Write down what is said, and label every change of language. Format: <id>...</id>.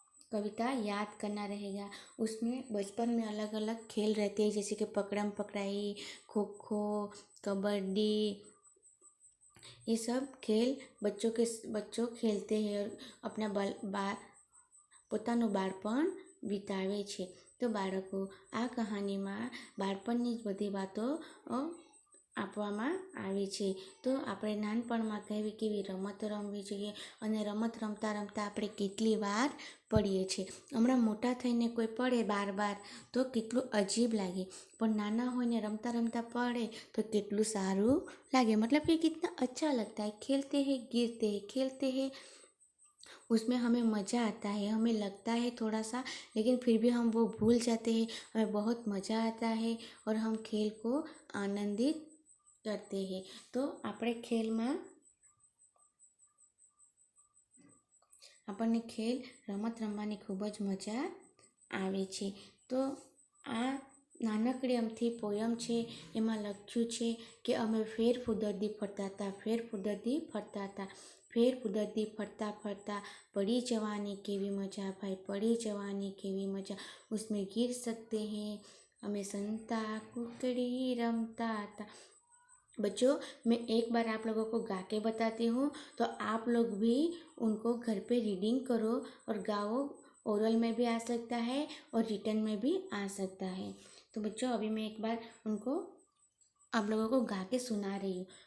<hi>कविता याद करना रहेगा। उसमें बचपन में अलग अलग खेल रहते हैं, जैसे कि पकड़म पकड़ाई, खो खो, कबड्डी, ये सब खेल बच्चों खेलते हैं और अपना</hi> <gu>પોતાનું બાળપણ વિતાવે છે। તો બાળકો, આ કહાનીમાં બાળપણની જ બધી વાતો આપવામાં આવી છે। તો આપણે નાનપણમાં કેવી કેવી રમતો રમવી જોઈએ અને રમત રમતા રમતા આપણે કેટલી વાર પડીએ છીએ। હમણાં મોટા થઈને કોઈ પડે બાર તો કેટલું અજીબ લાગે, પણ નાના હોઈને રમતા રમતા પડે તો કેટલું સારું લાગે।</gu> <hi>मतलब कि कितना अच्छा लगता है, खेलते हैं गिरते हैं, खेलते हैं, उसमें हमें मज़ा आता है, हमें लगता है थोड़ा सा, लेकिन फिर भी हम वो भूल जाते हैं। हमें बहुत मज़ा आता है और हम खेल को आनंदित करते हैं।</hi> <gu>तो આપણે ખેલમાં આપણને ખેલ રમત રમવાની ખૂબ જ મજા આવે છે। તો આ નાનકડી અમથી પોયમ છે, એમાં લખ્યું છે કે અમે ફેર ફુદરદી ફરતા હતા, ફેર ફુદરદી ફરતા હતા, ફેર ફુદરદી ફરતા ફરતા पड़ी जवानी केवी मजा भाई, पड़ी जवानी केवी मजा,</gu> <hi>उसमें गिर सकते हैं,</hi> <gu>हमें संता कुकड़ी रमता था।</gu> <hi>बच्चों, मैं एक बार आप लोगों को गा के बताती हूँ, तो आप लोग भी उनको घर पे रीडिंग करो और गाओ। ओरल में भी आ सकता है और रिटर्न में भी आ सकता है। तो बच्चों, अभी मैं एक बार उनको आप लोगों को गा के सुना रही हूँ।</hi>